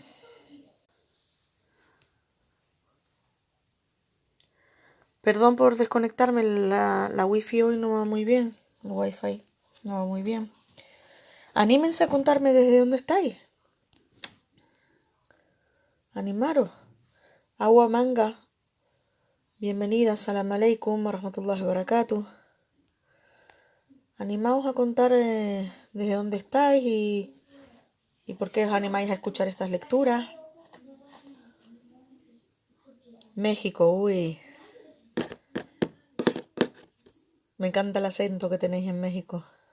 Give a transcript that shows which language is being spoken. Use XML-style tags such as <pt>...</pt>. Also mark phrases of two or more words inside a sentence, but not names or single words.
<es>Perdón por desconectarme, la wifi hoy no va muy bien. El wifi no va muy bien. Anímense a contarme desde dónde estáis. Animaros. Agua Manga, bienvenida.</es> <ar>سلام عليكم ورحمة الله وبركاته.</ar> <es>Animaos a contar desde dónde estáis y por qué os animáis a escuchar estas lecturas. México, uy. Me encanta el acento que tenéis en México.</es>